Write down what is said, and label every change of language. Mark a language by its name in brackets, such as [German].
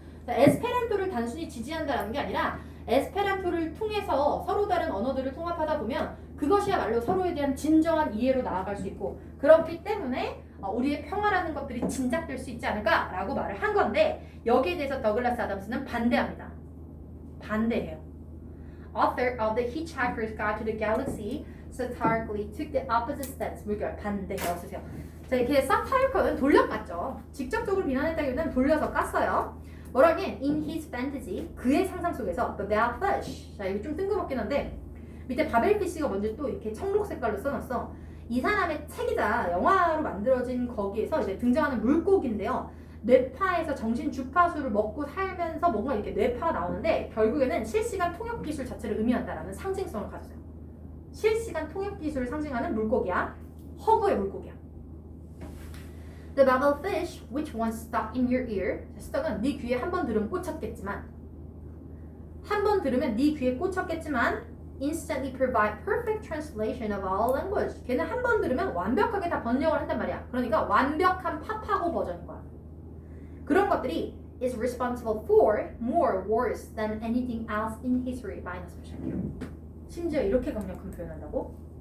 [Korean] 에스페란토를 단순히 지지한다는 게 아니라 에스페란토를 통해서 서로 다른 언어들을 통합하다 보면 그것이야말로 서로에 대한 진정한 이해로 나아갈 수 있고 그렇기 때문에 우리의 평화라는 것들이 진작될 수 있지 않을까라고 말을 한 건데 여기에 대해서 더글라스 아담스는 반대합니다. 반대해요. [English] Author of The Hitchhiker's Guide to the Galaxy satirically took the opposite stance. [Korean] 물결 반대해요. 쓰세요. 자, 이렇게 사타이커는 돌려깠죠. 직접적으로 비난했다기보다는 돌려서 깠어요. 뭐라긴 [English] in his fantasy [Korean] 그의 상상 속에서 [English] the Babelfish. [Korean] 자, 이거 좀 뜬금없긴 한데 밑에 바벨피쉬가 먼저 또 이렇게 청록 색깔로 써놨어. 이 사람의 책이자 영화로 만들어진 거기에서 이제 등장하는 물고기인데요. 뇌파에서 정신 주파수를 먹고 살면서 뭔가 이렇게 뇌파가 나오는데 결국에는 실시간 통역 기술 자체를 의미한다라는 상징성을 가졌어요. 실시간 통역 기술을 상징하는 물고기야. 허브의 물고기야. [English] The Babelfish, which once stuck in your ear. [Korean] stuck은 네 귀에 한 번 들으면 꽂혔겠지만 한 번 들으면 네 귀에 꽂혔겠지만 [English] instantly provide perfect translation of all language. [Korean] 걔는 한 번 들으면 완벽하게 다 번역을 한단 말이야. 그러니까 완벽한 파파고 버전인 거야. 그런 것들이 [English] is responsible for more wars than anything else in history. [Korean] 마이너스 표시할게요. 심지어 이렇게 강력한 표현한다고?